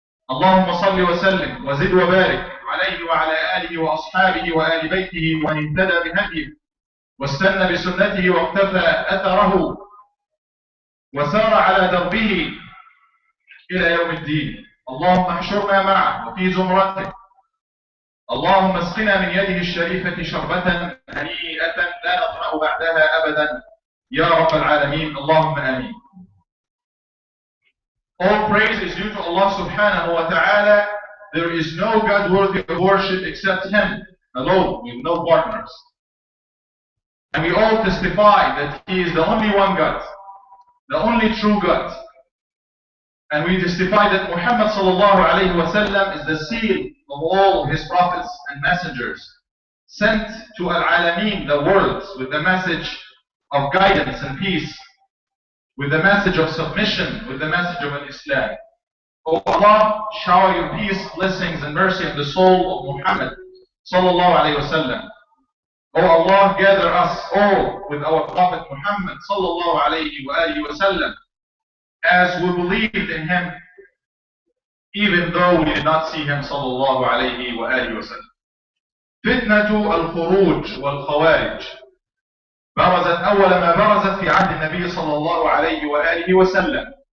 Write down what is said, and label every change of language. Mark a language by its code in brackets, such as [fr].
[ar] اللهم صل وسلم وزد وبارك عليه وعلى آله وأصحابه وآل بيته ومن اهتدى بهديه واستنى بسنته واقتفى أثره وسار على دربه إلى يوم الدين. اللهم احشرنا معه وفي زمرته. اللهم اسقنا من يده الشريفة شربة هنيئة لا نطمع بعدها أبدا يا رب العالمين. اللهم آمين. [en] All praise is due to Allah subhanahu wa ta'ala. There is no God worthy of worship except Him alone, with no partners. And we all testify that He is the only one God, the only true God. And we testify that Muhammad sallallahu alayhi wa sallam is the seal of all His prophets and messengers, sent to al-alameen, the world, with the message of guidance and peace, with the message of submission, with the message of Islam. O Allah, shower your peace, blessings, and mercy on the soul of Muhammad sallallahu alayhi wa sallam. O Allah, gather us all with our Prophet Muhammad sallallahu alayhi wa sallam, as we believed in him, even though we did not see him sallallahu alayhi wa sallam. [ar] فتنة الخروج والخوارج برزت أول ما برزت في عهد النبي صلى الله عليه وآله وسلم.